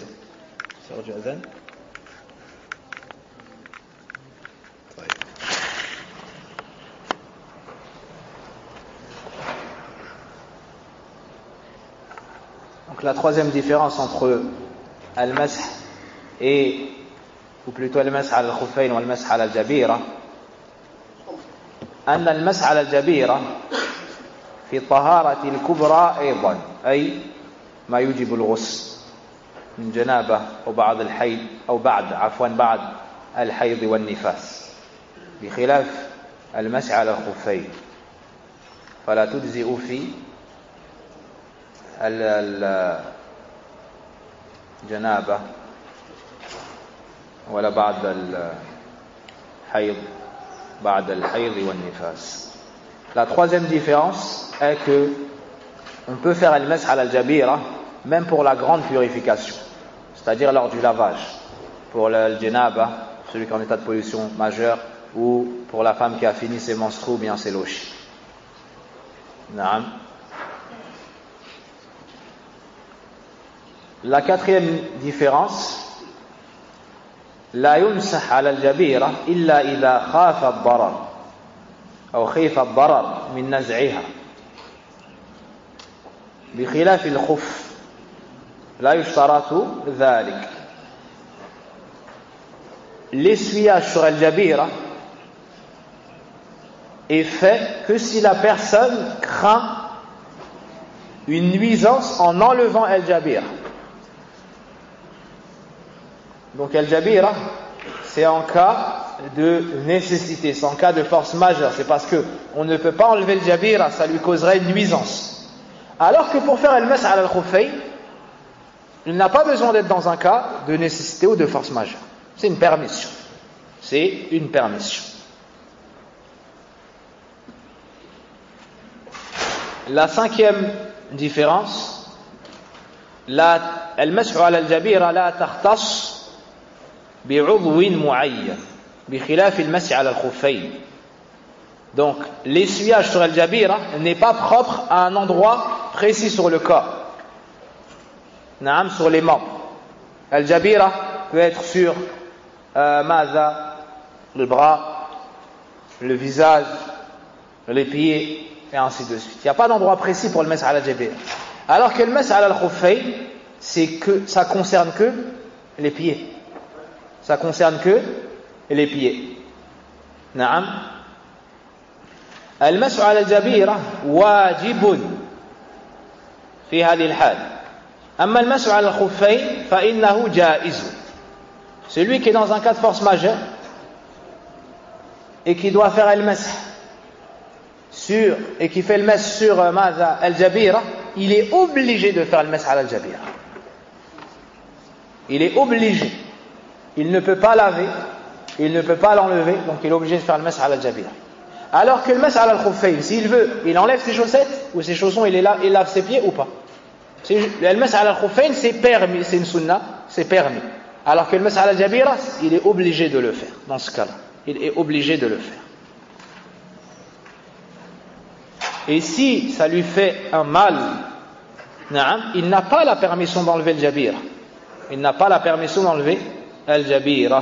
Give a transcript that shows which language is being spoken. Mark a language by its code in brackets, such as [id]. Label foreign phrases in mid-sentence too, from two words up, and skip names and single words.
[fr] C'est du adhan. Donc la troisième différence entre al-masah ou plutôt [ar] المسح على الخفين [fr] ou [ar] المسح على الجبيرة, أن المسح على الجبيرة في الطهارة الكبرى أيضا، أي ما يوجب الغسل من جنابة أو بعد الحيض أو بعد الحيض والنفاس، بخلاف المسح على الخفين فلا تجزئ في الجنابة ولا بعد الحيض والنفاس. [fr] La troisième différence est que on peut faire le [ar] مسح على الجبيرة [fr] même pour la grande purification, c'est-à-dire lors du lavage, pour le janaba, celui qui est en état de pollution majeure, ou pour la femme qui a fini ses menstrues ou bien ses lochis. Naam. La quatrième différence, [ar] لا يمسح على الجبيرة إلا إذا خاف الضرر أو خيف الضرر من نزعها، بخلاف الخف لا يشترط ذلك. [fr] L'essuyage sur al-jabira est fait que si la personne craint une nuisance en enlevant al-jabira. Donc al-jabira, c'est en cas de nécessité, c'est en cas de force majeure, c'est parce que on ne peut pas enlever le jabira, ça lui causerait une nuisance. Alors que pour faire [ar] المسح على الخفين, [fr] il n'a pas besoin d'être dans un cas de nécessité ou de force majeure. C'est une permission. C'est une permission. La cinquième différence, [ar] المسح على الجبيرة لا تختص بعضو معين بخلاف المسح على الخفين. [fr] Donc l'essuyage sur al-jabira n'est pas propre à un endroit précis sur le corps, sur les membres. Al-jabira peut être sur le bras, le visage, les pieds et ainsi de suite. Il n'y a pas d'endroit précis pour le [ar] مسح على الجبيرة. [fr] Alors que le [ar] مسح على الخفين, [fr] ça concerne que les pieds. Ça concerne que les pieds. Naam. [ar] المسح على الجبيرة واجب في هذه الحال. أما المسح على الخفين فإنه جائز. [fr] Celui qui est dans un cas de force majeure et qui doit faire le mash et qui fait le mash sur al-jabira, il est obligé de faire le [ar] مسح على الجبيرة. [fr] Il est obligé. Il ne peut pas laver, il ne peut pas l'enlever, donc il est obligé de faire le [ar] مسح على الجبيرة. [fr] Alors que le [ar] مسح على الخفين, [fr] s'il veut, il enlève ses chaussettes ou ses chaussons, il lave ses pieds ou pas. Le [ar] مسح على الخفين, [fr] c'est permis, c'est une sunna, c'est permis. Alors que le [ar] مسح على الجبيرة, [fr] il est obligé de le faire. Dans ce cas-là, il est obligé de le faire. Et si ça lui fait un mal, il n'a pas la permission d'enlever le jabira. Il n'a pas la permission d'enlever al-jabira.